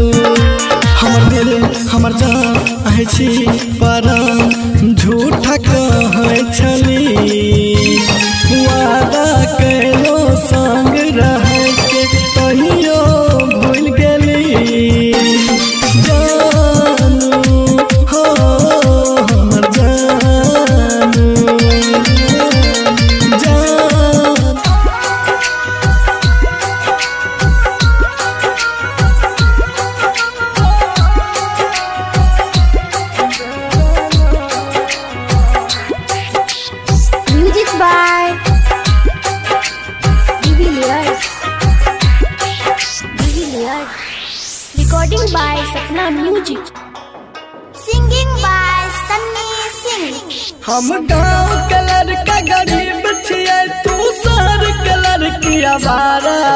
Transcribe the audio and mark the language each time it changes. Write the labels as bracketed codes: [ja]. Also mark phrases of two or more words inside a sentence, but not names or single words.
[mai] हमर दिल हमर जान आहे छी परम झूठा कहै छली वादा कैलो संग रहे के कहियो भूल गेली जानू हो हमर जानू जान [en] Music by Divilliers. Recording by Sapna Music. Singing by Sunny Singh. [mai] हम गाँव के लड़का गरीब छियै तू शहर के लड़की आवारा